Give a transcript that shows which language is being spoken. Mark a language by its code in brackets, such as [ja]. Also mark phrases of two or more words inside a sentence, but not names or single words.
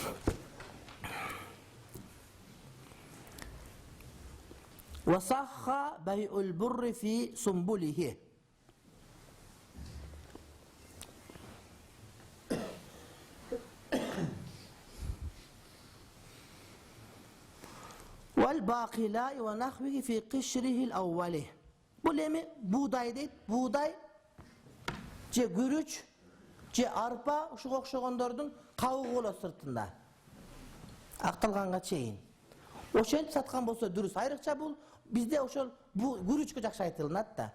[ar] وصح بيع البر في سنبله. والباقلاء ونحوه في قشره الأول. [ky] Бул эми буудай дейт. Буудай же күрүч, же арпа ушуга окшогондордун кабыгы болот сыртында. Акталганга чейин. Ошентип саткан болсо дурус. Айрыкча бул бизде ошол күрүчкө жакшы айтылат да.